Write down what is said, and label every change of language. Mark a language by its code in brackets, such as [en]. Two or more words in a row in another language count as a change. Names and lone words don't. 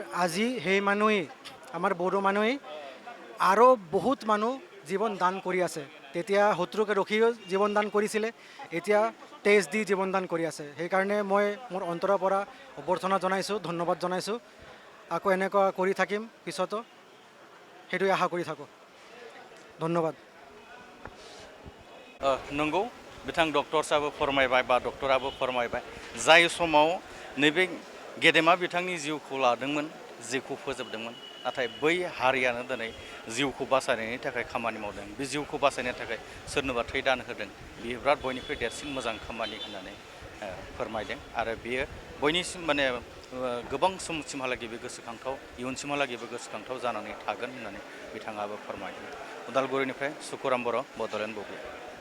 [as] আজি সেই মানুহেই আমাৰ বড়ো মানুহেই আৰু বহুত মানুহ জীৱন দান কৰি আছে তেতিয়া শত্ৰুকে ৰখিও জীৱন দান কৰিছিলে এতিয়া তেজ দি জীৱন দান কৰি আছে সেইকাৰণে মই মোৰ অন্তৰৰ পৰা অভ্যৰ্থনা জনাইছোঁ ধন্যবাদ জনাইছোঁ আকৌ এনেকুৱা কৰি থাকিম পিছতো সেইটোৱে আশা কৰি থাকোঁ ধন্যবাদ [brx] नंगौ बिथां डक्टरसाबो फोरमायबाय बा डक्टराबो फोरमायबाय जाय समाव नैबे गेदेमा बिथांनि जिउखौ लादोंमोन जिउखौ फोजोबदोंमोन नाथाय बै हारियानो दिनै जिउखौ बासायनायनि थाखाय खामानि मावदों बे जिउखौ बासायनो थाखाय सोरनोबा थै दान होदों बेयो बिराद बयनिख्रुइ देरसिन मोजां खामानि होननानै फोरमायदों आरो बेयो बयनिसिम माने गोबां समसिमहालागै बे गोसोखांथाव इयुनसिमहालागैबो गोसोखांथाव जानानै थागोन होननानै बिथाङाबो फोरमायदों उदालगुरिनिफ्राय सुकुराम बर' बड'लेण्ड बुब्लि